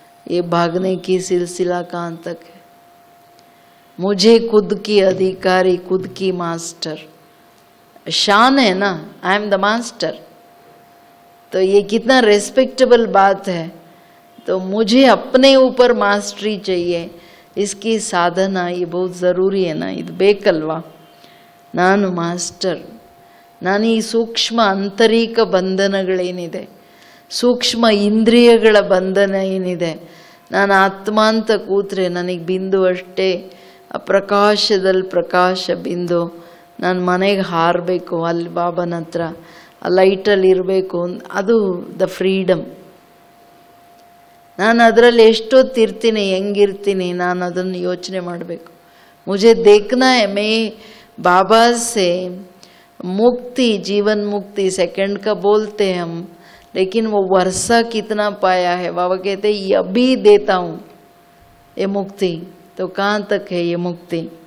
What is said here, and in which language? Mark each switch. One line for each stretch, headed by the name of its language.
Hindi: ये भागने की सिलसिला कहाँ तक है। मुझे खुद की अधिकारी, खुद की मास्टर, शान है ना,
English: I am the master.
Hindi: तो ये कितना रेस्पेक्टेबल बात है। तो मुझे अपने ऊपर मास्टरी चाहिए, इसकी साधना ये बहुत ज़रूरी है ना।
Kannada: ಇದು ಬೇಕಲ್ವಾ? ನಾನು ಮಾಸ್ಟರ್, ನಾನು ಈ ಸೂಕ್ಷ್ಮ ಆಂತರಿಕ ಬಂಧನಗಳೇನಿದೆ, ಸೂಕ್ಷ್ಮ ಇಂದ್ರಿಯಗಳ ಬಂಧನ ಏನಿದೆ, ನಾನು ಆತ್ಮ ಅಂತ ಕೂತ್ರೆ ನನಗೆ ಬಿಂದು ಅಷ್ಟೇ, ಆ ಪ್ರಕಾಶದಲ್ಲಿ ಪ್ರಕಾಶ ಬಿಂದು, ನಾನು ಮನೆಗೆ ಹಾರಬೇಕು ಅಲ್ಲಿ ಬಾಬನ ಹತ್ರ, ಆ ಲೈಟಲ್ಲಿ ಇರಬೇಕು, ಅದು
English: The freedom.
Kannada: ನಾನು ಅದರಲ್ಲಿ ಎಷ್ಟೊತ್ತಿರ್ತೀನಿ, ಹೆಂಗಿರ್ತೀನಿ, ನಾನು ಅದನ್ನು ಯೋಚನೆ ಮಾಡಬೇಕು.
Hindi: ಮುझे देखना है मैं बाबा से मुक्ति, जीवन मुक्ति सेकंड का बोलते हैं हम, लेकिन वो वर्षा कितना पाया है। बाबा कहते ये अभी देता हूँ ये मुक्ति, तो कहाँ तक है ये मुक्ति?